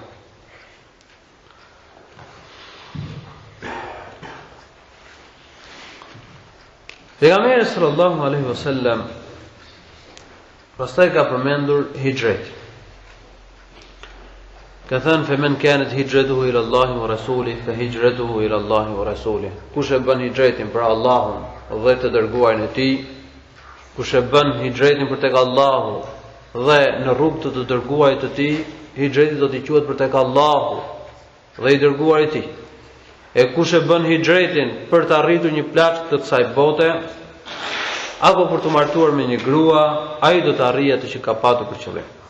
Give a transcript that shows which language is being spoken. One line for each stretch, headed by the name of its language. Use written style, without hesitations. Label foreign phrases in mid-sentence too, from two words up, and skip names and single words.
Albanian: Pejgamberi
Arabic: صلى الله عليه وسلم
Albanian: pastaj ka përmendur hijretin. Ka thënë:
Arabic: "فمن كانت هجرته إلى الله ورسوله فهجرته إلى الله ورسوله."
Albanian: Kush e bën hijretin për Allahun dhe të dërguarin e tij, kush e bën hijretin për tek Allahu dhe në rrugë të dërguarit të tij, hijreti do t'i quhet për tek Allahu dhe i dërguari i tij. E kush e bën hijretin për të arritur një plaç të kësaj bote, apo për të martuar me një grua, ai do të arrijë atë që ka patur për qëllim.